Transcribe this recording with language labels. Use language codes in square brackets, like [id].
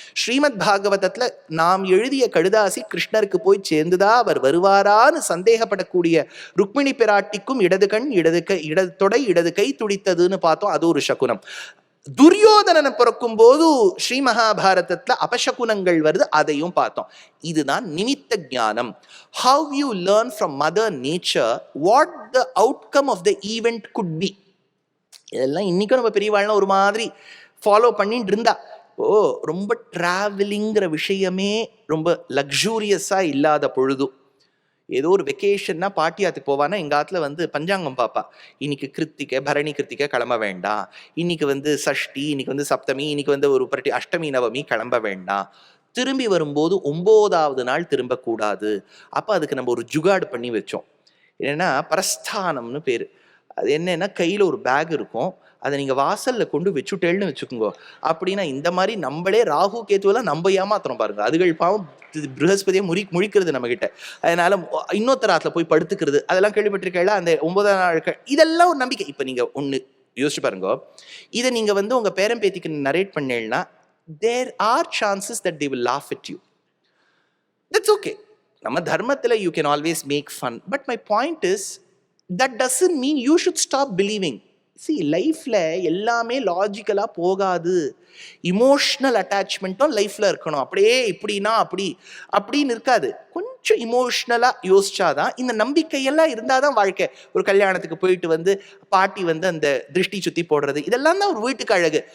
[ta] ஸ்ரீமத் பாகவதத்துல நாம் எழுதிய கடுதாசி கிருஷ்ணருக்கு போய் சேர்ந்துதா, அவர் வருவாரான்னு சந்தேகப்படக்கூடிய ருக்மிணி பிராட்டிக்கும் இடது கண் இடது தொடை இடது கை துடித்ததுன்னு பார்த்தோம். அது ஒரு சகுனம். துரியோதனனை பிறக்கும் போது ஸ்ரீ மகாபாரதத்துல அபசகுனங்கள் வருது, அதையும் பார்த்தோம். இதுதான் நிமித்த ஞானம். [en] How you learn from mother nature what the outcome of the event could be. [ta] இதெல்லாம் இன்னைக்கும் நம்ம பெரியவாழ்லாம் ஒரு மாதிரி ஃபாலோ பண்ணிட்டு இருந்தா. ரொம்ப டிராவலிங்கிற விஷயமே ரொம்ப லக்ஸூரியஸா இல்லாத பொழுது, ஏதோ ஒரு வெக்கேஷன்னா பாட்டியாத்துக்கு போவானா, எங்கள் ஆத்துல வந்து பஞ்சாங்கம் பாப்பா. இன்னைக்கு கிருத்திகை, பரணி கிருத்திகை கிளம்ப வேண்டாம், இன்னைக்கு சஷ்டி, இன்னைக்கு சப்தமி, இன்னைக்கு ஒரு பரட்டி அஷ்டமி நவமி கிளம்ப வேண்டாம். திரும்பி வரும்போது 9வது நாள் திரும்பக்கூடாது. அப்போ அதுக்கு நம்ம ஒரு ஜுகாடு பண்ணி வச்சோம். என்னன்னா பிரஸ்தானம்னு பேரு. அது என்னன்னா கையில் ஒரு பேக் இருக்கும், அதை நீங்கள் வாசலில் கொண்டு வச்சுட்டேன்னு வச்சுக்கோங்க. அப்படின்னா இந்த மாதிரி நம்மளே ராகு கேத்துவெல்லாம் நம்ம ஏமாத்துறோம் பாருங்க. அதுகள் பாவம் ப்ரஹஸ்பதியை முழிக்கிறது நம்ம கிட்ட. அதனால இன்னொருத்தராத்துல போய் படுத்துக்கிறது, அதெல்லாம் கேள்விப்பட்டிருக்கல. அந்த 9வது நாள் இதெல்லாம் ஒரு நம்பிக்கை. இப்போ நீங்கள் ஒன்று யோசிச்சு பாருங்க, இதை நீங்கள் உங்கள் பேரன் பேத்திக்கு நரேட் பண்ணீங்கன்னா [en] there are chances that they will laugh at you. That's okay. [ta] நம்ம தர்மத்தில் [en] you can always make fun. But my point is, that doesn't mean you should stop believing. [ta] லைஃப்ல எல்லாமே லாஜிக்கலா போகாது. இமோஷனல் அட்டாச்மெண்ட்டும் லைஃப்ல இருக்கணும். அப்படியே இப்படின்னா அப்படின்னு இருக்காது. கொஞ்சம் இமோஷனலா யோசிச்சாதான், இந்த நம்பிக்கையெல்லாம் இருந்தாதான் வாழ்க்கை. ஒரு கல்யாணத்துக்கு போயிட்டு வந்து பாட்டி வந்து அந்த திருஷ்டி சுத்தி போடுறது, இதெல்லாம் தான் ஒரு வீட்டுக்கு அழகு.